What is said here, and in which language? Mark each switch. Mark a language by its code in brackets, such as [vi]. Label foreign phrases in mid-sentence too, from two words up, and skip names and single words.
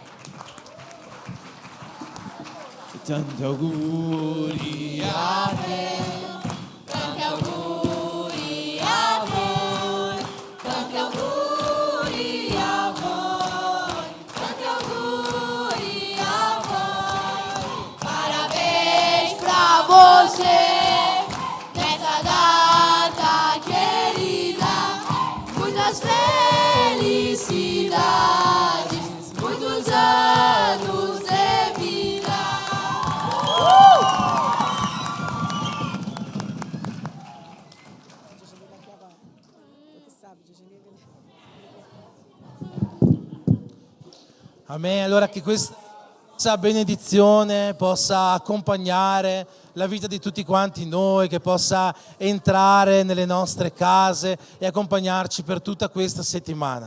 [it] Tanti auguri a te, Tanti auguri a voi, tanti auguri a voi, tanti auguri a voi. [pt] Parabéns pra você, nessa data querida, muitas felicidades, muitos anos de vida. [it] Amen. Allora che questa benedizione possa accompagnare la vita di tutti quanti noi, che possa entrare nelle nostre case e accompagnarci per tutta questa settimana.